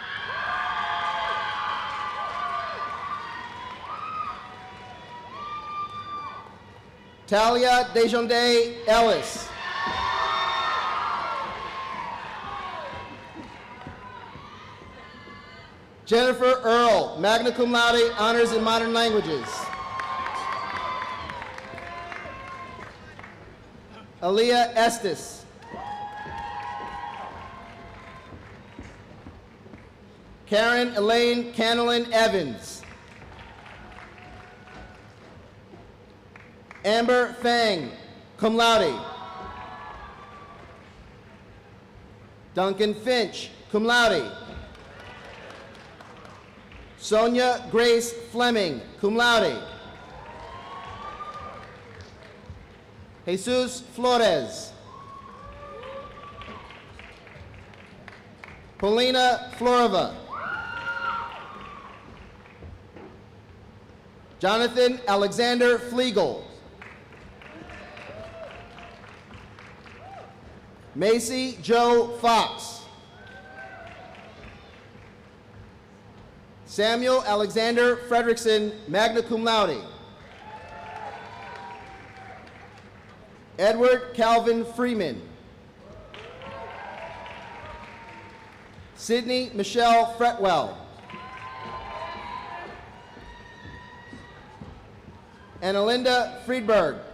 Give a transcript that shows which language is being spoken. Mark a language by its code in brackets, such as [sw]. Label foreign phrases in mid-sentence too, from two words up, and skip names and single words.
[en] Talia Dejonde Ellis. Jennifer Earl, [la] magna cum laude, [en] honors in modern languages. Aaliyah Estes. Karen Elaine Canelin Evans. Amber Fang, [la] cum laude. [en] Duncan Finch, [la] cum laude. [en] Sonia Grace Fleming, [la] cum laude. [en] Jesus Flores. Paulina Florova. Jonathan Alexander Flegel. Macy Joe Fox. Samuel Alexander Fredrickson, [la] magna cum laude. [en] Edward Calvin Freeman. Sydney Michelle Fretwell. Annalinda Friedberg.